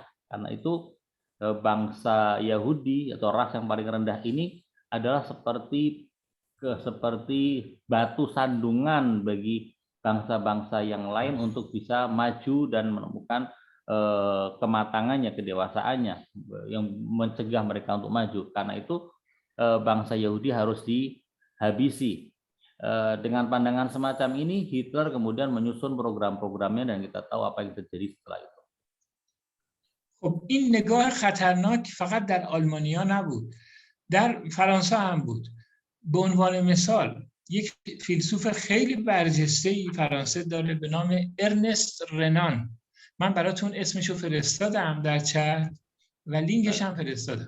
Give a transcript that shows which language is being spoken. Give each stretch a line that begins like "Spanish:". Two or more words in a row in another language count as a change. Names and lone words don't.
Indonesian: Karena itu bangsa Yahudi atau ras yang paling rendah ini adalah seperti batu sandungan bagi bangsa-bangsa yang lain untuk bisa maju dan menemukan kematangannya, kedewasaannya yang mencegah mereka untuk maju. Karena itu bangsa Yahudi harus dihabisi. Dengan pandangan semacam ini, Hitler kemudian menyusun program-programnya dan kita tahu apa yang terjadi setelah itu.
Persian: خب این نگاه خطرناک فقط در آلمانیا نبود، در فرانسه هم بود. به عنوان مثال یک فیلسوف خیلی برجسته‌ای فرانسه داره به نام ارنست رنان. من براتون اسمشو فرستادم در چت و لینکش هم فرستادم.